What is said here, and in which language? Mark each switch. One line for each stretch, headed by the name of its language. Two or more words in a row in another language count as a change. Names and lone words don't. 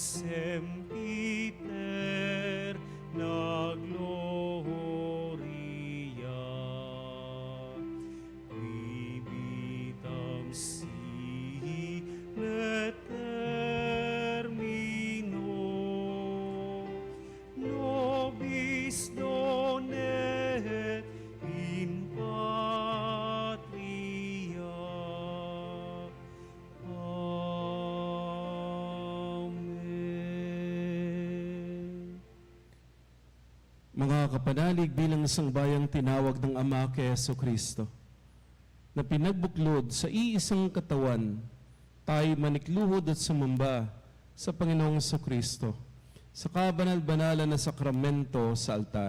Latin: sempiter na gloria, vivitam sine termino, nobis donet in patria. Amen.
Filipino: Mga kapanalig, bilang isang bayang tinawag ng Ama kay Jesucristo, na pinagbuklod sa iisang katawan, tayo manikluhod at sumamba sa Panginoong Jesucristo sa kabanal-banalan na sakramento sa altar.